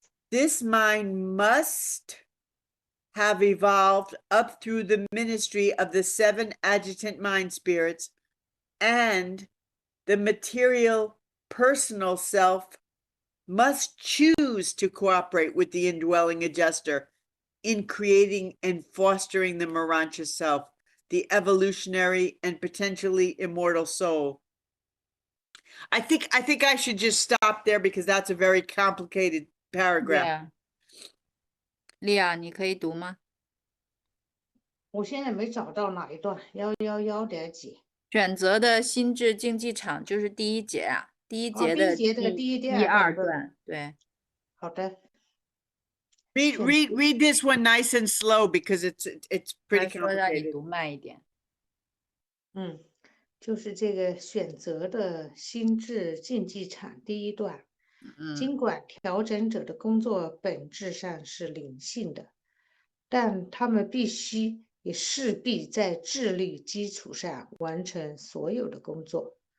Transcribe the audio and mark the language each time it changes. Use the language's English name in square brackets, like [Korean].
[English] This mind must have evolved up through the ministry of the 7 adjutant mind spirits, and the material personal self must choose to cooperate with the indwelling adjuster in creating and fostering the Morancha self, the evolutionary and potentially immortal soul. I think I should just stop there because that's a very complicated paragraph. [Chinese] Leah, 你可以读吗？我现在没找到哪一段，111点几。选择的心智竞技场就是第一节啊，第一节的第一节的第一、第二二段，对。好的。 [English] Read this one nice and slow because it's pretty [Chinese] 他说让你 [English] complicated. [Chinese] 读慢一点。就是这个选择的心智竞技场第一段。尽管调整者的工作本质上是灵性的，但他们必须也势必在智力基础上完成所有的工作。